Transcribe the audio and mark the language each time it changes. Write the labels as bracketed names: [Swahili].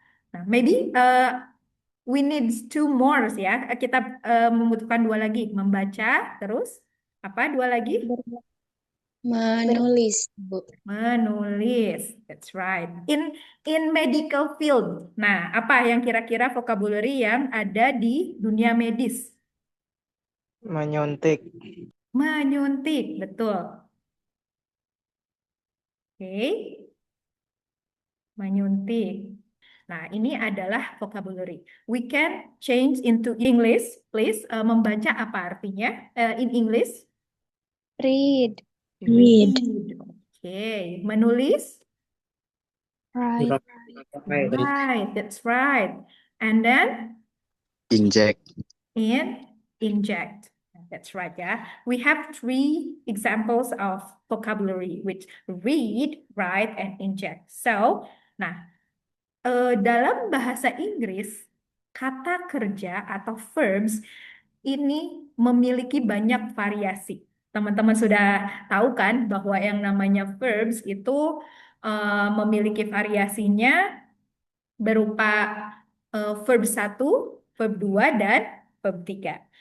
[English] Nah, maybe we need two more ya. [Indonesian] Kita membutuhkan dua lagi. Membaca, terus apa? Dua lagi? Menulis, Bu. [English] Menulis. That's right. In medical field. [Indonesian] Nah, apa yang kira-kira vocabulary yang ada di dunia medis? Menyuntik. Menyuntik, betul. Oke. Menyuntik. Nah, ini adalah vocabulary. [English] We can change into English, please. [Indonesian] Membaca apa artinya [English] in English? Read. [Indonesian] Read. Oke. Menulis? [English] Write. Right, that's right. And then Inject. inject. That's right, ya. We have three examples of vocabulary, which read, write, and inject. [Indonesian] So, nah, dalam bahasa Inggris, kata kerja atau verbs ini memiliki banyak variasi. Teman-teman sudah tahu kan bahwa yang namanya verbs itu memiliki variasinya berupa verb 1, verb 2, dan verb 3.